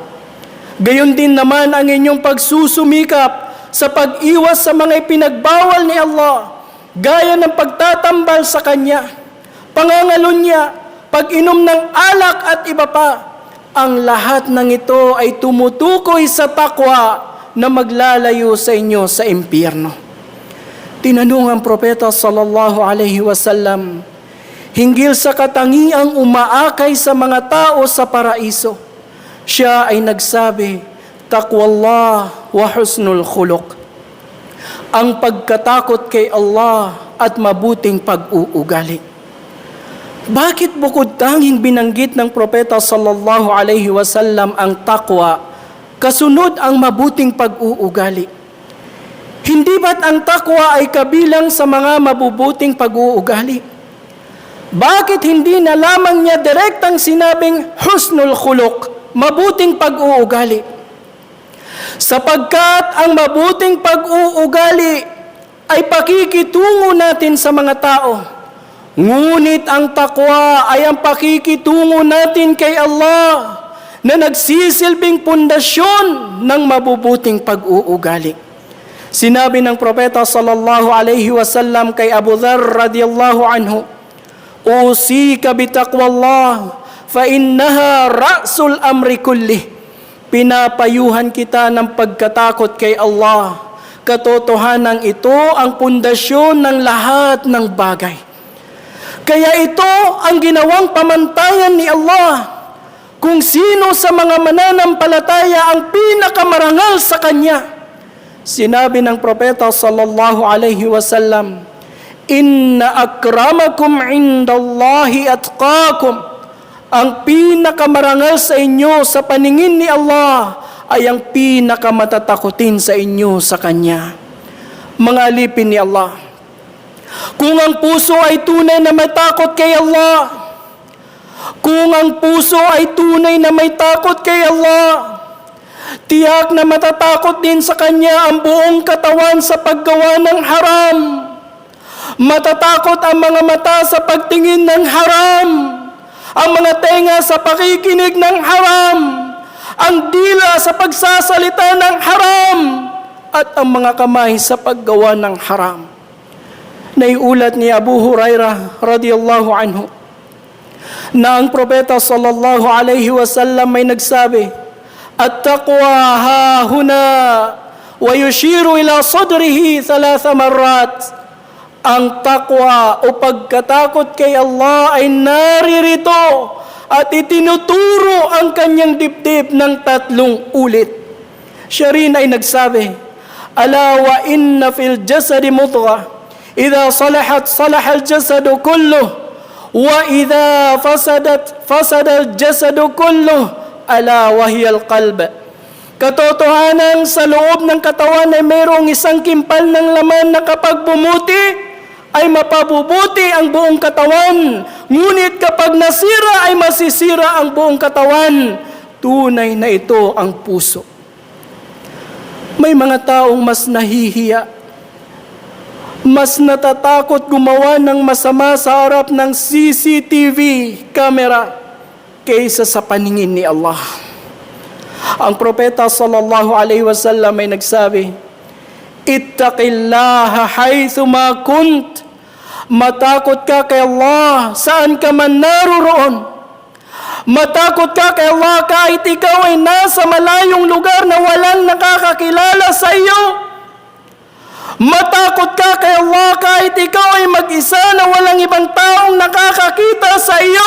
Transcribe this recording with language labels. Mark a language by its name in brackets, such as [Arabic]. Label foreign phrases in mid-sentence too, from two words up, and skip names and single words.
[Filipino] Gayon din naman ang inyong pagsusumikap sa pag-iwas sa mga ipinagbawal ni Allah, gaya ng pagtatambal sa Kanya, pangangalunya, pag-inom ng alak at iba pa. Ang lahat ng ito ay tumutukoy sa takwa na maglalayo sa inyo sa impyerno. Tinanong ang propeta [Arabic] صلى الله عليه وسلم [Filipino] hinggil sa katangiang umaakay sa mga tao sa paraiso. Siya ay nagsabi, [Arabic] تقوى الله وحسن الخلق. [Filipino] Ang pagkatakot kay Allah at mabuting pag-uugali. Bakit bukod tanging binanggit ng propeta [Arabic] صلى الله عليه وسلم [Filipino] ang taqwa, kasunod ang mabuting pag-uugali? Hindi ba't ang taqwa ay kabilang sa mga mabubuting pag-uugali? Bakit hindi na lamang niya direktang sinabing [Arabic] حسن الخلق, [Filipino] mabuting pag-uugali? Sapagkat ang mabuting pag-uugali ay pakikitungo natin sa mga tao. Ngunit ang takwa ay ang pakikitungo natin kay Allah na nagsisilbing pundasyon ng mabubuting pag-uugali. Sinabi ng propeta [Arabic] صلى الله عليه وسلم [Filipino] kay Abu Dharr [Arabic] رضي الله عنه, أوصيك بتقوى الله فإنها رأس الأمر كله. [Filipino] Pinapayuhan kita ng pagkatakot kay Allah. Katotohanan ito ang pundasyon ng lahat ng bagay. Kaya ito ang ginawang pamantayan ni Allah. Kung sino sa mga mananampalataya ang pinakamarangal sa Kanya. Sinabi ng propeta [Arabic] صلى الله عليه وسلم, إن أكرمكم عند الله أتقاكم. [Filipino] Ang pinakamarangal sa inyo sa paningin ni Allah ay ang pinakamatatakutin sa inyo sa Kanya. Mga alipin ni Allah, kung ang puso ay tunay na may takot kay Allah, kung ang puso ay tunay na may takot kay Allah, tiyak na matatakot din sa Kanya ang buong katawan sa paggawa ng haram. Matatakot ang mga mata sa pagtingin ng haram, ang mga tenga sa pakikinig ng haram, ang dila sa pagsasalita ng haram, at ang mga kamay sa paggawa ng haram. Naiulat ni Abu Hurairah [Arabic] رضي الله عنه [Filipino] na ang propeta [Arabic] صلى الله عليه وسلم [Filipino] ay nagsabi, [Arabic] التقوى هاهنا ويشير إلى صدره 3 مرات. [Filipino] Ang takwa o pagkatakot kay Allah ay naririto at itinuturo ang kanyang dibdib ng 3 ulit. Siya rin ay nagsabi, [Arabic] ألا وإن في الجسد مضغة إذا صلحت صلح الجسد كله وإذا فسدت فسد الجسد كله ألا وهي القلب. [Filipino] Katotohanan sa loob ng katawan ay mayroong isang kimpal ng laman na kapag bumuti ay mapabubuti ang buong katawan. Ngunit kapag nasira ay masisira ang buong katawan. Tunay na ito ang puso. May mga taong mas nahihiya, mas natatakot gumawa ng masama sa harap ng [English] CCTV camera [Filipino] kaysa sa paningin ni Allah. Ang propeta [Arabic] صلى الله عليه وسلم [Filipino] ay nagsabi, [Arabic] اتق الله حيثما كنت. [Filipino] Matakot ka kay Allah saan ka man naroon. Matakot ka kay Allah kahit ikaw ay nasa malayong lugar na walang nakakakilala sa iyo. Matakot ka kay Allah kahit ikaw ay mag-isa na walang ibang taong nakakakita sa iyo.